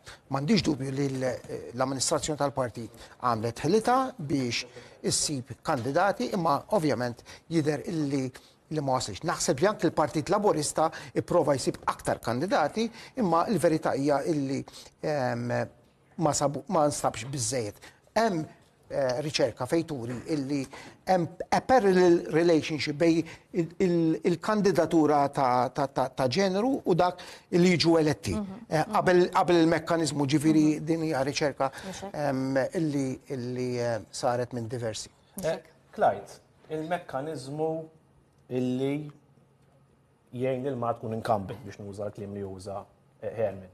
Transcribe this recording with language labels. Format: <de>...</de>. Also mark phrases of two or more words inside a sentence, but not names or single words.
<mt>M'għandix dubju li l-amministrazzjoni tal-partit għamlet ħilita biex issib kandidati, imma ovvjament jidher illi ma waslix. Naħseb li anke il-Partit Laburista ipprova jsib aktar kandidati, imma l-verità hija illi ma nstabx biżżejjed. Hemm riċerka fejturi illi hemm</mt> <en>a parallel relationship</en> <mt>bej il-kandidatura ta' ġeneru u dak li jiġu eletti. Qabel il-mekkaniżmu ġifieri din hija riċerka illi saret minn diversi. Clyde, il-mekkaniżmu illi jgħin il-ma tkun incumbent biex nuża l-kliem li juża Herman.</mt>